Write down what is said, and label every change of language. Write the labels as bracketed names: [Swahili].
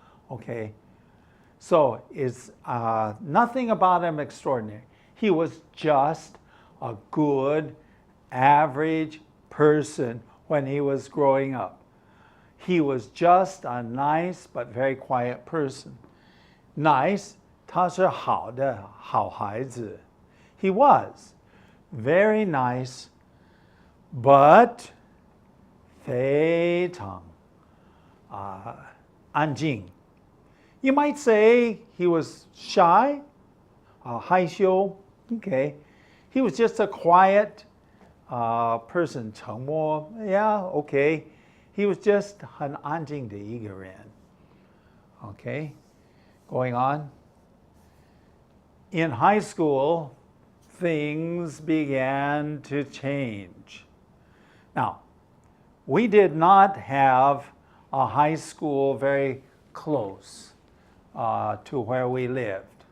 [English] Okay, so it's nothing about him extraordinary. He was just a good, average person when he was growing up. He was just a nice but very quiet person. [Chinese] Nice, 他是好的好孩子. [English] He was very nice, but [Chinese] 非常安静. [English] You might say he was shy, 害羞. Okay, he was just a quiet person. 沉默, yeah, okay. He was just [Chinese] 很安静的一个人。 [English] Okay, going on. In high school, things began to change. Now, we did not have a high school very close to where we lived.